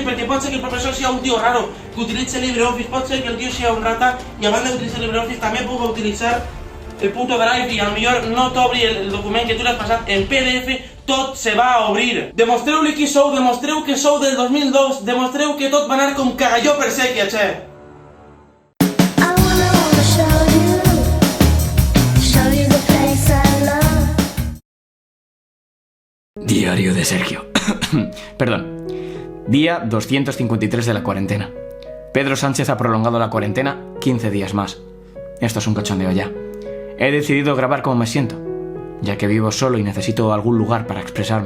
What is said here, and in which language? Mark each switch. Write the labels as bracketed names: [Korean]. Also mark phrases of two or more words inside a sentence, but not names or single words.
[Catalan] Perquè pot ser que el professor sigui un tio raro que utilitza LibreOffice, pot ser que el tio sigui un rata i a banda d'utilitzar LibreOffice també pugui utilitzar el puto Drive i potser no t'obri el document que tu l'has passat en PDF, tot se va a obrir. Demostreu-li qui sou, demostreu que sou del 2002, demostreu que tot va anar com cagalló per sèquia, che. [English] I wanna show you the place I love. [Spanish] Diario de Sergio. Perdón. Día 253 de la cuarentena. Pedro Sánchez ha prolongado la cuarentena 15 días más. Esto es un cachondeo ya. He decidido grabar cómo me siento, ya que vivo solo y necesito algún lugar para expresarme.